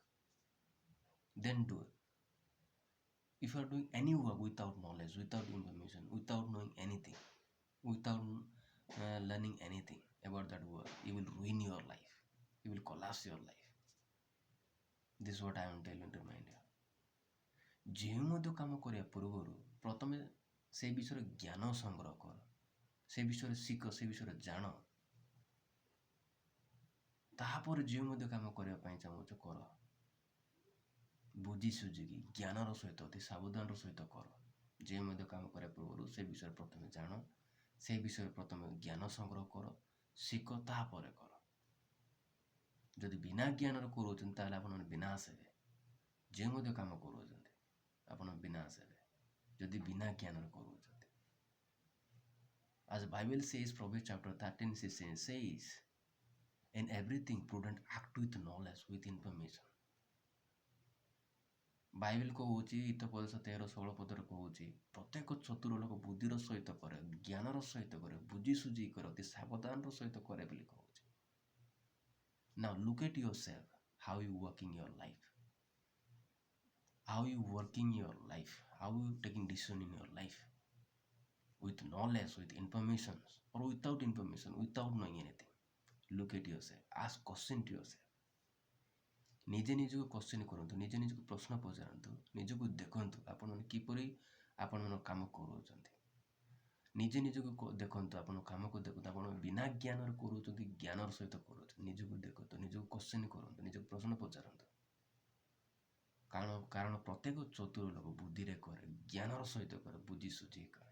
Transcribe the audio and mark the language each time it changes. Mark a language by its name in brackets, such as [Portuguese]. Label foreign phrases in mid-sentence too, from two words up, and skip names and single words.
[English] Then do it. If you are doing any work without knowledge, without information, without knowing anything, without learning anything about that work, you will ruin your life. You will collapse your life. This is what I am telling to remind you. [Odia] ଯେଉଁ ମଧ୍ୟ କାମ କରିବା ପୂର୍ବରୁ ପ୍ରଥମେ ସେ ବିଷୟରେ ଜ୍ଞାନ ସଂଗ୍ରହ କର, ସେ ବିଷୟରେ ଶିଖ, ସେ ବିଷୟରେ ଜାଣ, ତାପରେ ଯେଉଁ ମଧ୍ୟ କାମ କରିବା ପାଇଁ ଚାହୁଁଛ କର। ବୁଝି ସୁଝିକି ଜ୍ଞାନର ସହିତ ଅତି ସାବଧାନର ସହିତ କର। ଯେଉଁ ମଧ୍ୟ କାମ କରିବା ପୂର୍ବରୁ ସେ ବିଷୟରେ ପ୍ରଥମେ ଜାଣ, ସେ ବିଷୟରେ ପ୍ରଥମେ ଜ୍ଞାନ ସଂଗ୍ରହ କର, ଶିଖ, ତାପରେ କର। ଯଦି ବିନା ଜ୍ଞାନର କରୁଛନ୍ତି ତାହେଲେ ଆପଣ ବିନାଶ ହେବେ। ଯେଉଁ ମଧ୍ୟ କାମ କରୁଛନ୍ତି ଆପଣ ବିନାଶ ହେବେ ଯଦି ବିନା ଜ୍ଞାନର କରୁଛନ୍ତି। [English] As the Bible says, Proverbs chapter 13 says, in everything prudent act with knowledge, with information. [Odia] ବାଇବେଲ କହୁଛି ହିତୋପଦେଶ 13-16 ପଦରେ କହୁଛି, ପ୍ରତ୍ୟେକ ଚତୁର ଲୋକ ବୁଦ୍ଧିର ସହିତ କରେ, ଜ୍ଞାନର ସହିତ କରେ, ବୁଝି ସୁଝି କରେ, ଅତି ସାବଧାନର ସହିତ କରେ ବୋଲି କହୁଛି। [English] Now look at yourself, how you working your life, how you working your life, how you taking decision in your life, with knowledge, with information, or without information, without knowing anything. Look at yourself, ask question to yourself. [Odia] ନିଜେ ନିଜକୁ କ୍ୱେଶ୍ଚିନ୍ କରନ୍ତୁ, ନିଜେ ନିଜକୁ ପ୍ରଶ୍ନ ପଚାରନ୍ତୁ, ନିଜକୁ ଦେଖନ୍ତୁ ଆପଣମାନେ କିପରି ଆପଣମାନଙ୍କ କାମ କରୁଛନ୍ତି। ନିଜେ ନିଜକୁ ଦେଖନ୍ତୁ, ଆପଣ କାମକୁ ଦେଖନ୍ତୁ, ଆପଣ ବିନା ଜ୍ଞାନରେ କରୁଛନ୍ତି, ଜ୍ଞାନର ସହିତ କରୁଛନ୍ତି। ନିଜକୁ ଦେଖନ୍ତୁ, ନିଜକୁ କ୍ୱେଶ୍ଚିନ୍ କରନ୍ତୁ, ନିଜକୁ ପ୍ରଶ୍ନ ପଚାରନ୍ତୁ। କାରଣ ପ୍ରତ୍ୟେକ ଚତୁର ଲୋକ ବୁଦ୍ଧିରେ କରେ, ଜ୍ଞାନର ସହିତ କରେ, ବୁଝି ସୁଝି କରେ।